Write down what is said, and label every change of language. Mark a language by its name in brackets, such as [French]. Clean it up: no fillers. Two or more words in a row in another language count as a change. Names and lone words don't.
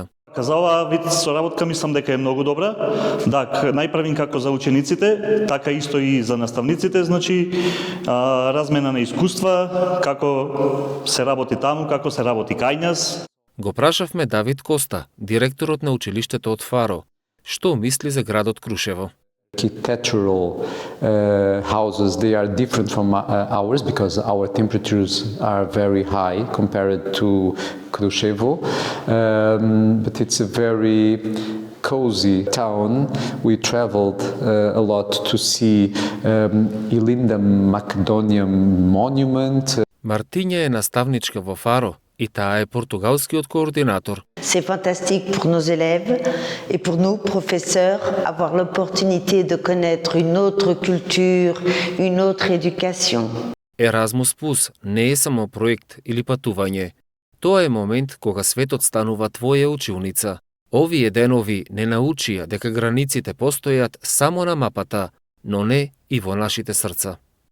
[Macedonian] За оваа вид соработка мислам дека е многу добра. Најправим како за учениците, така исто и за наставниците, значи размена на искуства, како се работи таму, како се работи кај нас. Го прашавме Давид Коста, директорот на училиштето од Фаро, што мисли за градот Крушево. [English] Architectural houses, they are different from ours because our temperatures are very high compared to Krushevo, but it's a very cozy town. We traveled a lot to see Ilinda Macedonian monument. [Macedonian] Мартиња е наставничка во Фаро и таа е португалскиот координатор. [French] C'est fantastique pour nos élèves et pour nous, professeurs, avoir l'opportunité de connaître une autre culture, une autre éducation. [Macedonian] Еразмус Пус не е само проект или патување. Тоа е момент кога светот станува твоја училница. Овие денови не научија дека границите постојат само на мапата, но не и во нашите срца.